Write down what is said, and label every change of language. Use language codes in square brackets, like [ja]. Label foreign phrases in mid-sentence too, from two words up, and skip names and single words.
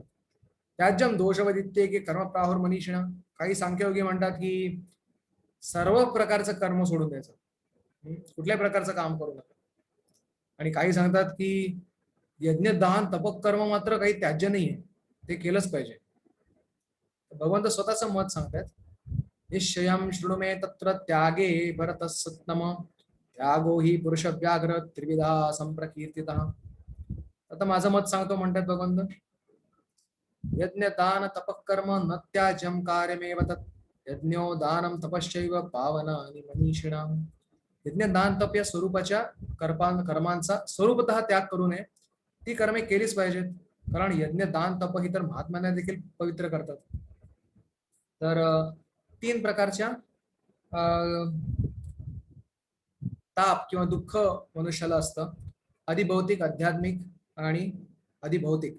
[sa] त्याज्यम दोषवदित्ये की कर्म प्राहुर मनीषिणा, [mr] काही सांख्ययोगी म्हणतात की सर्व प्रकारचं कर्म सोडून द्यायचं, कुठल्याही प्रकारचं काम करू नका. आणि काही सांगतात की यज्ञ दान तपकर्म मात्र काही त्याज्य नाहीये, ते केलंच पाहिजे. भगवंत स्वतःचं मत सांगतात, [sa] निश्चयम शृणु मे तत्र त्यागे भरत सत्तम त्यागो ही पुरुष व्याघ्र त्रिविधा संप्रकीर्तिता. [mr] आता माझं मत सांगतो म्हणतात भगवंत, [sa] यज्ञ दान तपकर्म न त्याज्यम कार्यमेव तत् यज्ञो दानम तपश्चैव पावनानि मनीषिणाम. [mr] यज्ञ दान तप या स्वरूपाच्या कर्मांचा स्वरूपतः त्याग करू नये, ती कर्मे केलीच पाहिजेत, कारण यज्ञ दान तप ही तर महात्म्यांना देखील पवित्र करतात. तर 3 प्रकारच्या ताप किंवा दुःख मनुष्याला असतं, अधिभौतिक, आध्यात्मिक आणि अधिभौतिक.